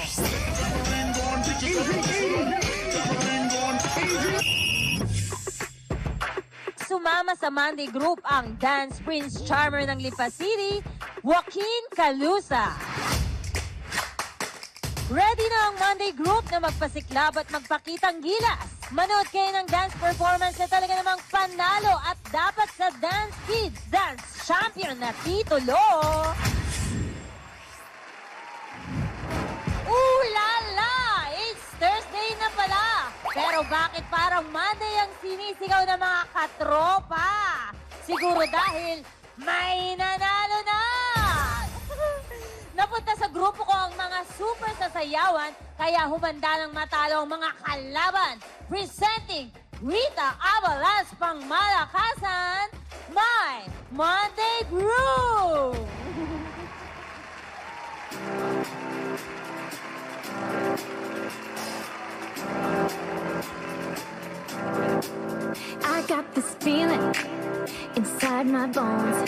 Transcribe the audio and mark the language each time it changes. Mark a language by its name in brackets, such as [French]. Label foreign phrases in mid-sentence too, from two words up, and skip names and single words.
[Filipino] Sumama sa Monday group ang Dance Prince Charmer ng Lipa City, Joaquin Calusa. Ready na ang Monday group na magpasiklab at magpakitang gilas. Manood kayo ng [English] dance performance [Filipino] na talaga namang panalo at dapat sa Dance Kids Dance Champion na titulo. Ooh la la! [English] It's Thursday [Filipino] na pala! Pero bakit parang Monday ang sinisigaw ng mga katropa? Siguro dahil may nanalo na! Napunta sa grupo ko ang mga super sasayawan, kaya humanda ng matalo ang mga kalaban. [English] Presenting Rita Abalas Pangmalakasan, my Monday Group! I got this feeling inside my bones.